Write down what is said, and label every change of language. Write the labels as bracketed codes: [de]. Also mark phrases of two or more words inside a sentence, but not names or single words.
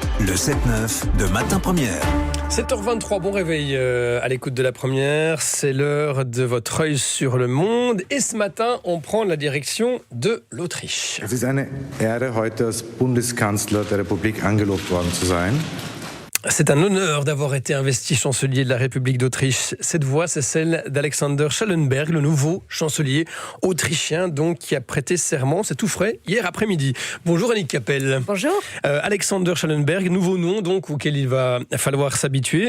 [fr] Le 7-9 de Matin Première. 7h23, bon réveil à l'écoute de la première. C'est l'heure de votre œil sur le monde. Et ce matin, on prend la direction de l'Autriche. [de] Es ist eine Ehre, heute als Bundeskanzler der Republik angelobt worden zu sein. [fr] C'est un honneur d'avoir été investi chancelier de la République d'Autriche. Cette voix, c'est celle d'Alexander Schallenberg, le nouveau chancelier autrichien, donc, qui a prêté serment, c'est tout frais, hier après-midi. Bonjour Annick Kappel. Bonjour. Alexander Schallenberg, nouveau nom donc auquel il va falloir s'habituer.